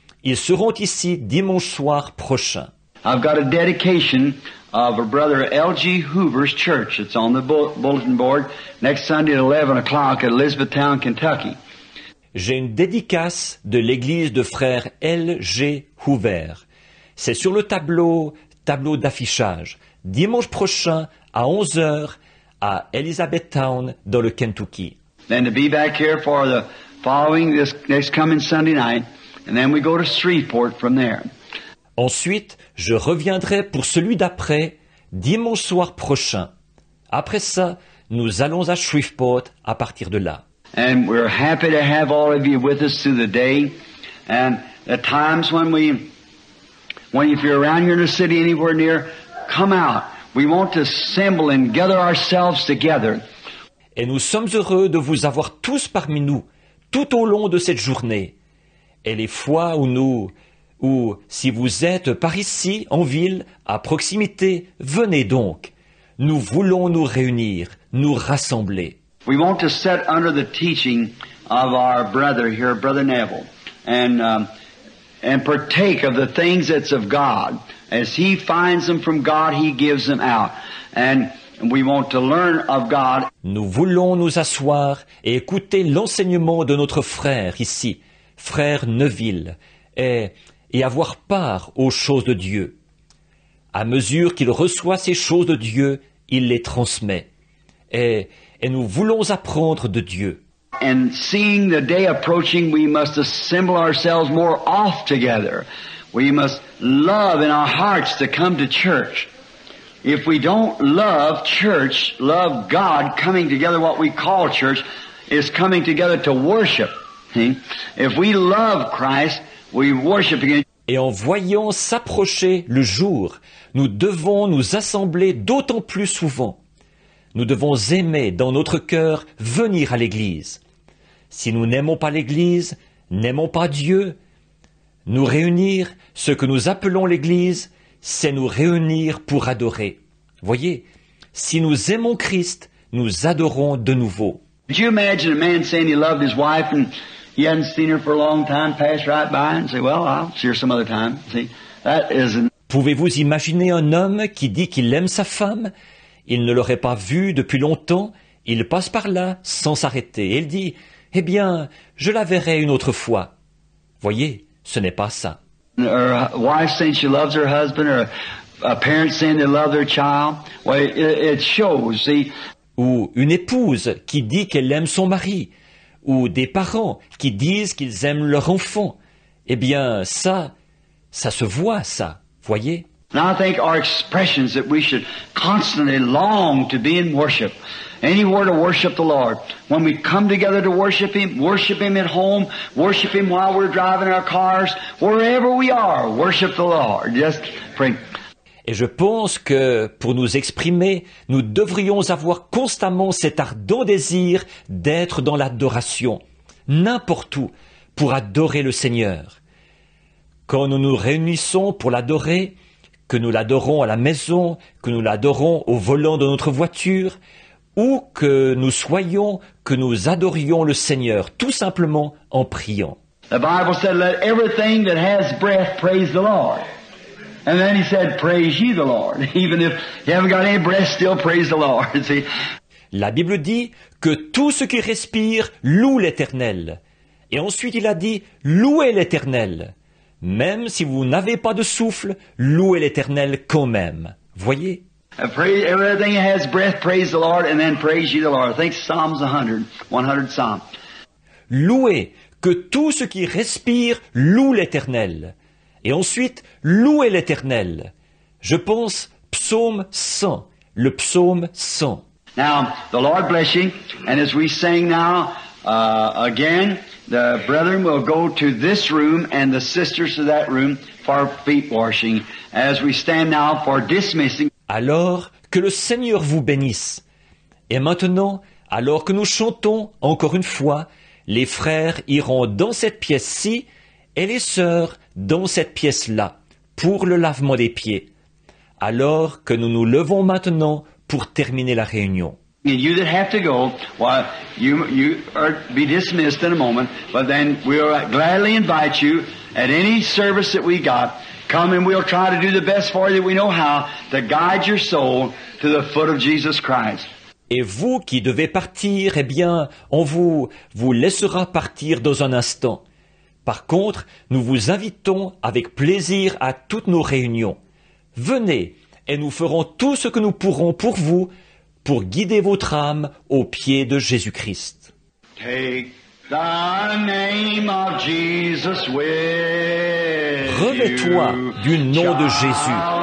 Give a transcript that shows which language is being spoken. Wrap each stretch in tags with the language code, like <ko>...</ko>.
<fr>Ils seront ici dimanche soir prochain.</fr> <en>I've got a dedication of a brother L.G. Hoover's church. It's on the bulletin board next Sunday at 11 o'clock at Elizabethtown, Kentucky.</en> <fr>J'ai une dédicace de l'église de frère L.G. Hoover. C'est sur le tableau d'affichage, dimanche prochain à 11 heures à Elizabethtown dans le Kentucky.</fr> <en>Then to be back here for the following this next coming Sunday night, and then we go to Shreveport from there.</en> <fr>Ensuite, je reviendrai pour celui d'après, dimanche soir prochain. Après ça, nous allons à Shreveport à partir de là.</fr> <en>And we're happy to have all of you with us through the day. And at times when if you're around here in the city anywhere near, come out. We want to assemble and gather ourselves together.</en> <fr>Et nous sommes heureux de vous avoir tous parmi nous, tout au long de cette journée. Et les fois où si vous êtes par ici, en ville, à proximité, venez donc. Nous voulons nous réunir, nous rassembler.</fr> <en>We want to sit under the teaching of our brother here, Brother Neville, and partake of the things that's of God. As he finds them from God, he gives them out. And we want to learn of God.</en> <fr>Nous voulons nous asseoir et écouter l'enseignement de notre frère ici, frère Neville, et avoir part aux choses de Dieu. À mesure qu'il reçoit ces choses de Dieu, il les transmet. Et nous voulons apprendre de Dieu.</fr> <en>And seeing the day approaching, we must assemble ourselves more oft together. We must love in our hearts to come to church. If we don't love church, love God, coming together, what we call church, is coming together to worship. See? If we love Christ, we worship again.</en> <fr>Et en voyant s'approcher le jour, nous devons nous assembler d'autant plus souvent. Nous devons aimer dans notre cœur venir à l'Église. Si nous n'aimons pas l'Église, n'aimons pas Dieu, nous réunir, ce que nous appelons l'Église, c'est nous réunir pour adorer. Voyez, si nous aimons Christ, nous adorons de nouveau.</fr> <en>Could you imagine a man saying he loved his wife and he hadn't seen her for a long time, pass right by and say, well, I'll see her some other time. See, that isn't...</en> <fr>Pouvez-vous imaginer un homme qui dit qu'il aime sa femme? Il ne l'aurait pas vue depuis longtemps, il passe par là sans s'arrêter. Et il dit, eh bien, je la verrai une autre fois. Voyez, ce n'est pas ça.</fr> <en>Or a wife saying she loves her husband, or a parent saying they love their child. Well, it shows, see.</en> <fr>Ou une épouse qui dit qu'elle aime son mari, ou des parents qui disent qu'ils aiment leur enfant. Eh bien, ça se voit, ça, voyez.</fr> <en>And I think our expressions that we should constantly long to be in worship. Anywhere to worship the Lord. When we come together to worship Him at home, worship Him while we're driving our cars, wherever we are, worship the Lord. Just pray.</en> <fr>Et je pense que, pour nous exprimer, nous devrions avoir constamment cet ardent désir d'être dans l'adoration, n'importe où, pour adorer le Seigneur. Quand nous nous réunissons pour l'adorer, que nous l'adorons à la maison, que nous l'adorons au volant de notre voiture, ou que nous soyons, que nous adorions le Seigneur, tout simplement en priant.</fr> <en>The Bible said, let everything that has breath praise the Lord. And then he said, praise ye the Lord. Even if you haven't got any breath, still praise the Lord. See?</en> <fr>La Bible dit que tout ce qui respire loue l'Éternel. Et ensuite il a dit, louez l'Éternel. Même si vous n'avez pas de souffle, louez l'Éternel quand même. Voyez?</fr> <en>Everything that has breath, praise the Lord, and then praise ye the Lord. I think Psalms 100 Psalm.</en> <fr>Louez, que tout ce qui respire loue l'Éternel. Et ensuite, louez l'Éternel. Je pense psaume 100, le psaume 100.</fr> <en>Now, the Lord bless you, and as we sing now, again, the brethren will go to this room and the sisters to that room for feet washing, as we stand now for dismissing.</en> <fr>Alors, que le Seigneur vous bénisse. Et maintenant, alors que nous chantons, encore une fois, les frères iront dans cette pièce-ci et les sœurs dans cette pièce-là, pour le lavement des pieds. Alors que nous nous levons maintenant pour terminer la réunion.</fr> <en>And you that have to go, well, you are be dismissed in a moment, but then we'll gladly invite you at any service that we got. Come and we'll try to do the best for you that we know how to guide your soul to the foot of Jesus Christ.</en> <fr>Et vous qui devez partir, eh bien, on vous laissera partir dans un instant. Par contre, nous vous invitons avec plaisir à toutes nos réunions. Venez et nous ferons tout ce que nous pourrons pour vous, pour guider votre âme au pied de Jésus-Christ.</fr> <en>Take the name of Jesus with</en> <fr>Revêt-toi du nom de Jésus.</fr>